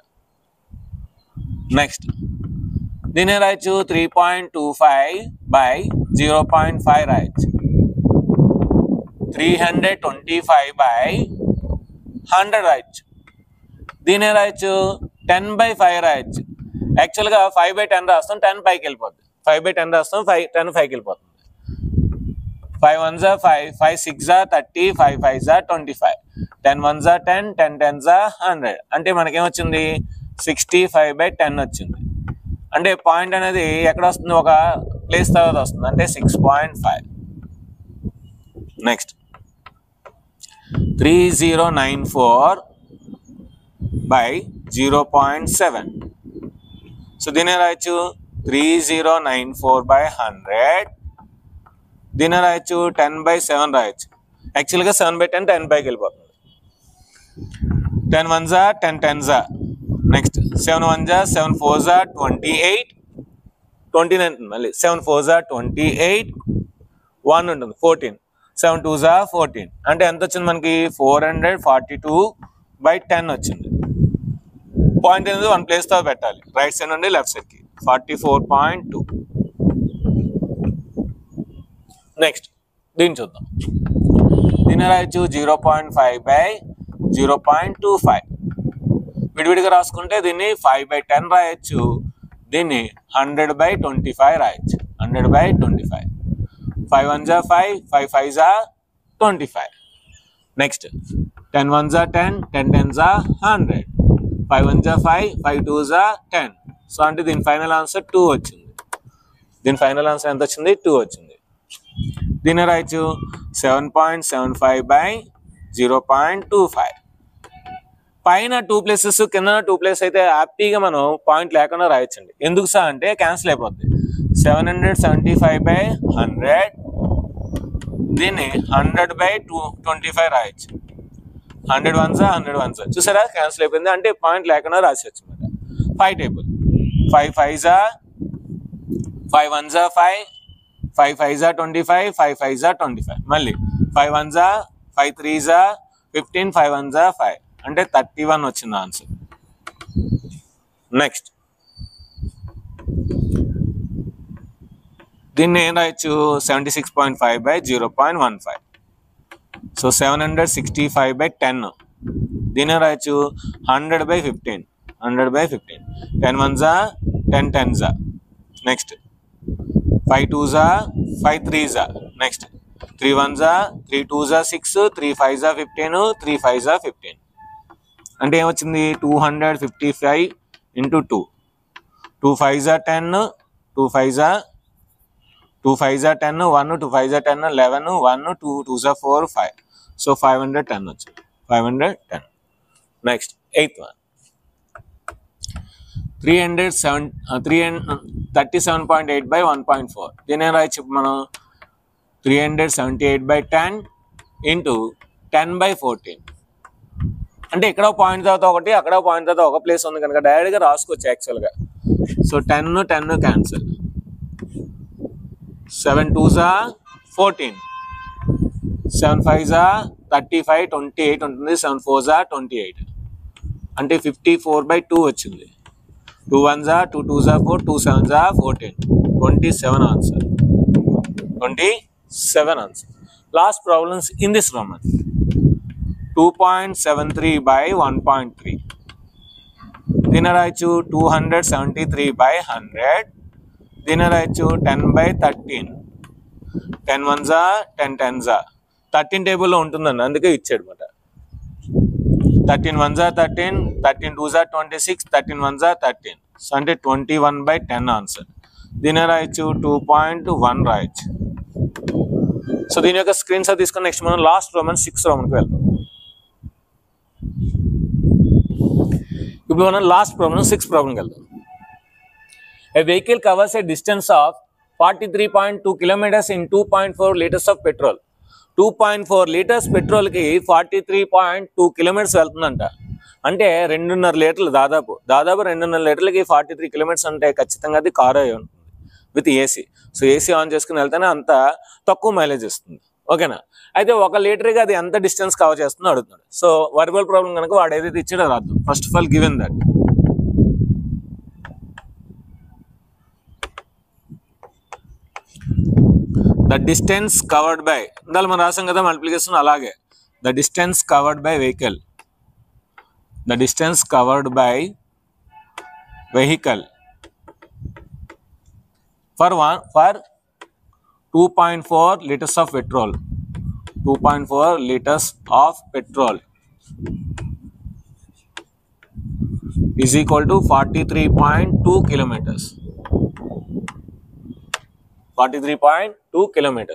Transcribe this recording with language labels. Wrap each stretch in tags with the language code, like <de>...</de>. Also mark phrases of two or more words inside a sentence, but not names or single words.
<te>నెక్స్ట్ దీని రాయొచ్చు 3.25/0.5 రాయొచ్చు. 325/100 రాయొచ్చు. దీని రాయొచ్చు 10/5 రాయొచ్చు. యాక్చువల్గా 5/10 రాస్తాం, 10 పైకి వెళ్ళిపోద్ది. 5/10 రాస్తాం, 10 5కి వెళ్ళిపోతుంది.</te> <en>5 1s are 5, 5 6s are 30, 5 5s are 25, 10 1s are 10, 10 10s are 100.</en> <te>అంటే మనకేమొచ్చింది 65/10 వచ్చింది. అంటే పాయింట్ అనేది ఎక్కడ వస్తుంది, ఒక ప్లేస్ తర్వాత వస్తుంది, అంటే 6.5. నెక్స్ట్ 3094/0.7. సో దీన్ని రాయొచ్చు 3094/100. దీన్ని రాయొచ్చు 10/7 రాయొచ్చు. యాక్చువల్గా 7/10 10 పైకి వెళ్ళిపోతుంది.</te> <en>10 1s are 10 10s are.</en> <te>నెక్స్ట్</te> <en>7 1s are 7 4s are 28,</en> <te>29 ఉంటుంది.</te> <en>మళ్ళీ 7 4s are 28, 1 ఉంటుంది 14, 7 2s are 14.</en> <te>అంటే ఎంత వచ్చింది మనకి 442/10 వచ్చింది. పాయింట్ అనేది 1 ప్లేస్తో పెట్టాలి,</te> <en>right side</en> <te>నుండి</te> <en>left side.</en> <te>44.2. నెక్స్ట్ దీన్ని చూద్దాం. దీన్ని రాయొచ్చు 0.5/0.25. విడివిడిగా రాసుకుంటే దీన్ని 5/10 రాయొచ్చు, దీన్ని 100/25 రాయొచ్చు.</te> <en>100/25. 5 1s are 5, 5 5s are 25. నెక్స్ట్ 10 1s are 10, 10 10s are 100. 5 1s are 5, 5 2s are 10.</en> <te>సో అంటే దీని</te> <en>final answer</en> <te>2 వచ్చింది. దీని</te> <en>final answer</en> <te>ఎంత వచ్చింది, 2 వచ్చింది. దీన్ని రాయొచ్చు 7.75/0.25. పైన 2 ప్లేసెస్, కింద 2 ప్లేస్ అయితే హ్యాపీగా మనం పాయింట్ లేకుండా రాయొచ్చండి. ఎందుకు సార్ అంటే క్యాన్సిల్ అయిపోద్ది. 775/100, దీన్ని 100/25 రాయొచ్చు.</te> <en>100 1s are 100 1s are.</en> <te>చూసారా క్యాన్సిల్ అయిపోయింది, అంటే పాయింట్ లేకుండా రాసేయచ్చు అనమాట.</te> <en>5 టేబుల్ 5 5s are 5 1s are 5, 5 5s are 25, 5 5s are 25. మళ్ళీ 5 1s are 5 3s are 15, 5 1s are 5.</en> <te>అంటే 31 వచ్చింది ఆన్సర్. నెక్స్ట్ దీన్ని ఏం రాయొచ్చు 76.5/0.15. సో 765/10. దీన్ని రాయొచ్చు 100/15.</te> <en>100/15. 10 1s are 10 10s are. నెక్స్ట్ 5 2s are 5 3s are. నెక్స్ట్ 3 1s are 3 2s are 6, 3 5s are 15, 3 5s are 15.</en> <te>అంటే ఏమొచ్చింది 255 × 2.</te> <en>2 5s are 10, 2 5s are 10, 1 2 5s are 10, 11, 1 2 2s are 4 5.</en> <te>సో 510 వచ్చింది. 510. నెక్స్ట్</te> <en>8th one</en> <te>37.8/1.4. దీని ఏం రాయొచ్చు మనం 378/10 × 10/14. అంటే ఇక్కడ పాయింట్ తర్వాత ఒకటి, అక్కడ పాయింట్ తర్వాత ఒక ప్లేస్ ఉంది కనుక డైరెక్ట్గా రాసుకోవచ్చు యాక్చువల్గా. సో 10 10 క్యాన్సిల్.</te> <en>7 2s are 14, 7 5s are 35, 28 ఉంటుంది. 7 4s are 28.</en> <te>అంటే 54/2 వచ్చింది.</te> <en>2 1s are 2 2s are 4, 2 7s are 14.</en> <te>27 ఆన్సర్. 27 ఆన్సర్.</te> <en>last problems in this Roman 2.73/1.3.</en> <te>దీన్ని రాయొచ్చు 273/100. దీన్ని రాయొచ్చు 10/13.</te> <en>10 1s are 10 10s are.</en> <te>13 టేబుల్లో ఉంటుందండి, అందుకే ఇచ్చాడు అనమాట.</te> <en>13 1s are 13, 13 2s are 26, 13 1s are 13.</en> <te>సో అంటే 21/10 ఆన్సర్. దీన్ని రాయొచ్చు 2.1 రాయొచ్చు. సో దీని యొక్క</te> <en>screen shot</en> <te>తీసుకుని నెక్స్ట్ మనం</te> <en>last Roman</en> <te>6 రోమన్కి వెళ్తాం. ఇప్పుడు మనం</te> <en>last problem</en> <te>6 ప్రాబ్లంకి వెళ్దాం.</te> <en>A vehicle covers a distance of 43.2 kilometers in 2.4 liters of petrol.</en> <te>2.4 liters పెట్రోల్కి 43.2 kilometers వెళ్తుందంట. అంటే 2.5 లీటర్లు దాదాపు 2.5 లీటర్లకి 43 kilometers అంటే ఖచ్చితంగా అది కారు అయి ఉంటుంది</te> <en>with AC.</en> <te>సో</te> <en>AC on</en> <te>చేసుకుని వెళ్తేనే అంత తక్కువ మైలేజ్ ఇస్తుంది. ఓకేనా? అయితే 1 లీటర్కి అది ఎంత</te> <en>distance cover</en> <te>చేస్తుందో అడుగుతున్నాడు. సో</te> <en>verbal problem</en> <te>కనుక వాడు ఏదైతే ఇచ్చాడో రాద్దాం.</te> <en>first of all given that the distance covered by,</en> <te>ఇందాక మనం రాసాం కదా మల్టిప్లికేషన్, అలాగే</te> <en>the distance covered by vehicle, the distance covered by vehicle for 2.4 liters of petrol. 2.4 liters of petrol is equal to 43.2 kilometers. 43.2 kilometers.</en>